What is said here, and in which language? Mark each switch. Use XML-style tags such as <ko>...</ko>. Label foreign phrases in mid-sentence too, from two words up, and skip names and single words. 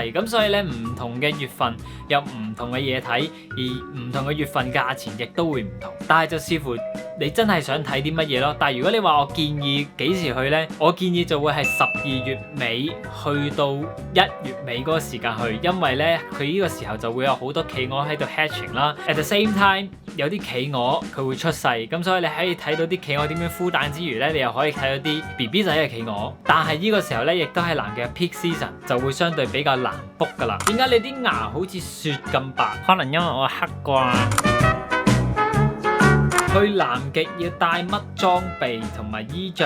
<yue>咁所以咧，唔同嘅月份有唔同嘅嘢睇，而唔同嘅月份價錢亦都會唔同。但係就視乎你真係想睇啲乜嘢咯。但係如果你話我建議幾時去呢？我建議就會係12月尾去到1月尾嗰個時間去，因為咧佢呢個時候就會有好多企鵝喺度 hatching 啦。</yue> <en>At the same time，</en> <yue>有啲企鵝佢會出世，咁所以你可以睇到啲企鵝點樣孵蛋之餘咧，你又可以睇到啲 BB 仔嘅企鵝。但係呢個時候咧，亦都係南極嘅</yue> <en>peak season，</en> <yue>就會相對比較難 book 噶啦。點解你啲牙好似雪咁白？可能因為我黑啩。去南極要帶乜裝備同埋衣着？</yue>